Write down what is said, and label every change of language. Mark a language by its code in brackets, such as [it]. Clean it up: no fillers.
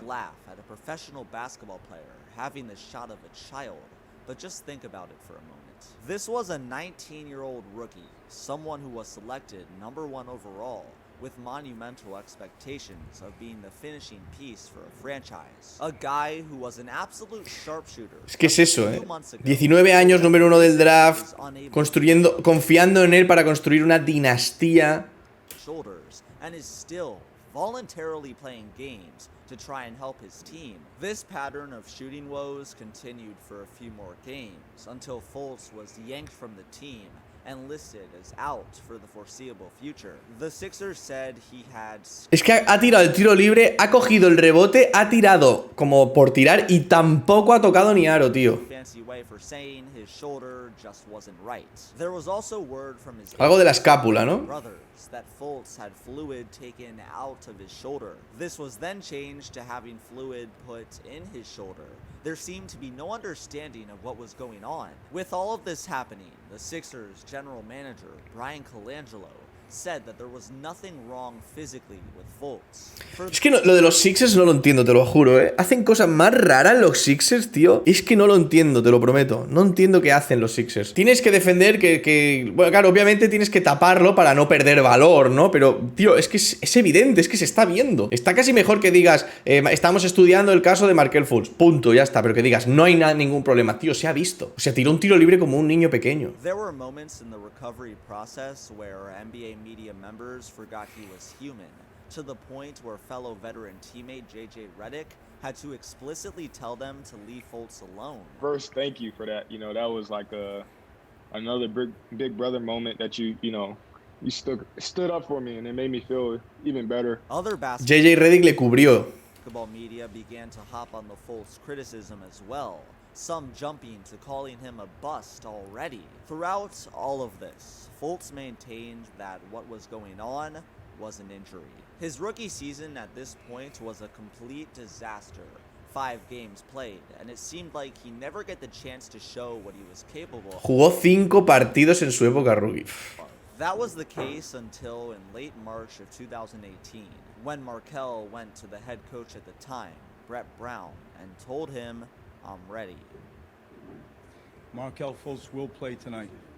[en] Laugh at a professional basketball player having the shot of a child, but just think about it for a moment. This was a 19-year-old rookie, someone who was selected #1 overall, with monumental expectations of being the finishing piece for a franchise. A guy who was an absolute sharpshooter. [es] Es que es eso, ¿eh? 19 años, número 1 del draft, confiando en él para construir una dinastía. [en] Shoulders, and is still voluntarily playing games to try and help his team. This pattern of shooting woes continued for a few more games until Fultz was yanked from the team and listed as out for the foreseeable future. The Sixers said he had... [es] Es que ha tirado el tiro libre, ha cogido el rebote, ha tirado como por tirar y tampoco ha tocado ni aro, tío. [en] fancy way for saying his shoulder just wasn't right. There was also word from his [es] Algo de la escápula, ¿no? [en] brothers that Fultz had fluid taken out of his shoulder. This was then changed to having fluid put in his shoulder. There seemed to be no understanding of what was going on. With all of this happening, the Sixers general manager, Brian Colangelo, said that there was nothing wrong physically with Fultz. [es] Es que lo de los Sixers no lo entiendo, te lo juro, ¿eh? Hacen cosas más raras los Sixers, tío. Es que no lo entiendo, te lo prometo. No entiendo qué hacen los Sixers. Tienes que defender bueno, claro, obviamente tienes que taparlo para no perder valor, ¿no? Pero, tío, es que es evidente, es que se está viendo. Está casi mejor que digas, estamos estudiando el caso de Markelle Fultz. Punto, ya está. Pero que digas, no hay ningún problema. Tío, se ha visto. O sea, tiró un tiro libre como un niño pequeño. [en] There were moments in the recovery process where NBA media members forgot he was human, to the point where fellow veteran teammate JJ Redick had to explicitly tell them to leave Fultz alone. First, thank you for that. You know, that was like another big brother moment that you stood up for me, and it made me feel even better. Other [es] JJ Redick le cubrió. [en] basketball media began to hop on the Fultz criticism as well, some jumping to calling him a bust already. Throughout all of this, Fultz maintained that what was going on was an injury. His rookie season at this point was a complete disaster. 5 games played, and it seemed like he never get the chance to show what he was capable of. [es] Jugó 5 partidos en su época rookie. [en] That was the case until in late March of 2018, when Markelle went to the head coach at the time, Brett Brown, and told him, "I'm ready." Markelle Fultz will play tonight.